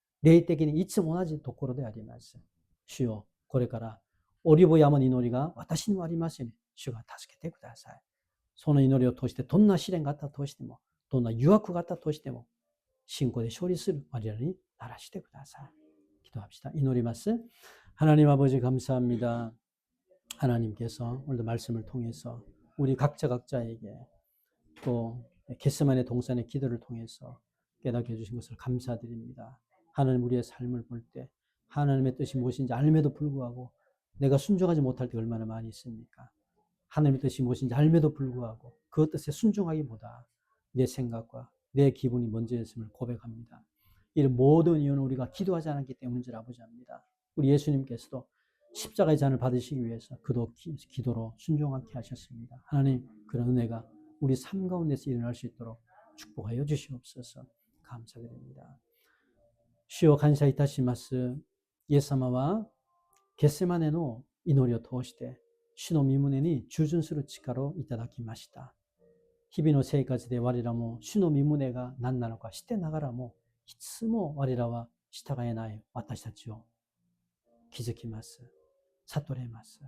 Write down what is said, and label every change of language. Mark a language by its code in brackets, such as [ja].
[ja] 霊的にいつも同じところであります。主よ、これからオリーブ山の祈りが私にもありますように、主が助けてください。その祈りを通してどんな試練があったとしても、どんな誘惑があったとしても、信仰で勝利する我々にならしてください。 [ko] 기도합시다。 [ja] 祈ります。 [ko] 하나님 아버지 감사합니다. 하나님께서 오늘도 말씀을 통해서 우리 각자에게 또 겟세마네 동산의 기도를 통해서 깨닫게 해주신 것을 감사드립니다. 하나님 우리의 삶을 볼 때 하나님의 뜻이 무엇인지 알매도 불구하고 내가 순종하지 못할 때 얼마나 많이 있습니까? 하나님의 뜻이 무엇인지 알매도 불구하고 그 뜻에 순종하기보다 내 생각과 내 기분이 먼저였음을 고백합니다. 이 모든 이유는 우리가 기도하지 않았기 때문인 줄 아버지 압니다. 우리 예수님께서도 십자가의 잔을 받으시기 위해서 그도 기도로 순종하게 하셨습니다. 하나님 그런 은혜가 우리 삶 가운데서 일어날 수 있도록 축복하여 주시옵소서. 감사드립니다. 주여 [ja] 感謝いたします。イエス様はゲッセマネの祈りを通して主の御胸に従順する力をいただきました。日々の生活で我らも主の御胸が何なのか知ってながらもいつも我らは従えない私たちを気づきます。悟れます。